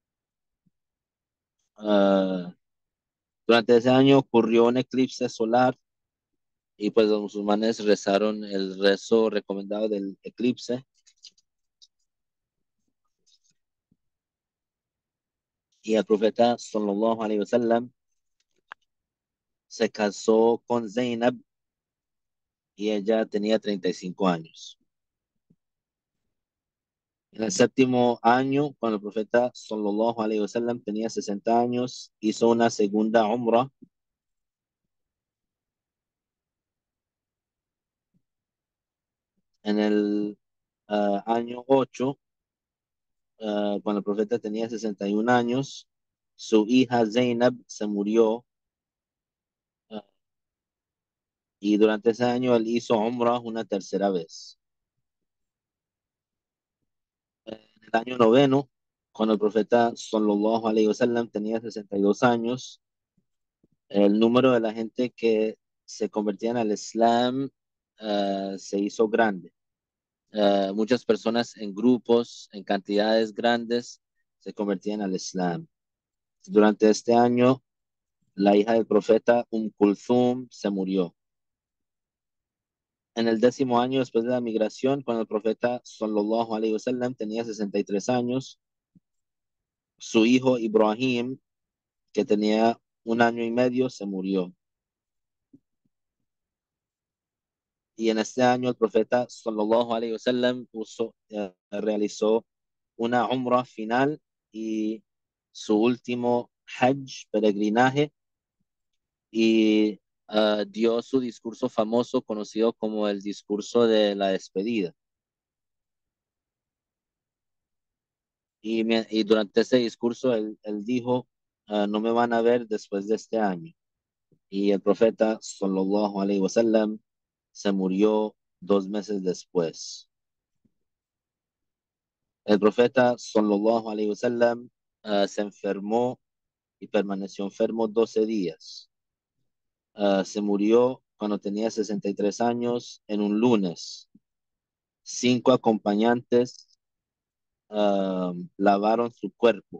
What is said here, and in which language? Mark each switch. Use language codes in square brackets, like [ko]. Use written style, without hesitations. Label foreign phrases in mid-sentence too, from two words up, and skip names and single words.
[es] Uh, durante ese año ocurrió un eclipse solar y pues los musulmanes rezaron el rezo recomendado del eclipse y el profeta [ar] صلى الله عليه وسلم [es] se casó con Zainab y ella tenía 35 años. En el séptimo año, cuando el profeta [ar] صلى الله عليه وسلم [es] tenía 60 años, hizo una segunda umrah. En el año 8, cuando el profeta tenía 61 años, su hija Zainab se murió uh, y durante ese año él hizo umrah una tercera vez. En el año noveno, cuando el profeta [ar] صلى الله عليه وسلم [es] tenía 62 años, El número de la gente que se convertían al Islam se hizo grande. Muchas personas en grupos, en cantidades grandes, se convertían al Islam. Durante este año, la hija del profeta Kulthum se murió. En el 10º año después de la migración, cuando el profeta [ar] صلى الله عليه وسلم [es] tenía 63 años, su hijo Ibrahim, que tenía 1 año y medio, se murió. Y en este año el profeta [ar] صلى الله عليه وسلم [es] realizó una umrah final y su último hajj, peregrinaje, y dio su discurso famoso conocido como el discurso de la despedida. Y durante ese discurso él dijo, no me van a ver después de este año. Y el profeta [ar] صلى الله عليه وسلم [es] se murió 2 meses después. El profeta [ar] صلى الله عليه وسلم [es] se enfermó y permaneció enfermo 12 días. Se murió cuando tenía 63 años en un lunes. 5 acompañantes lavaron su cuerpo.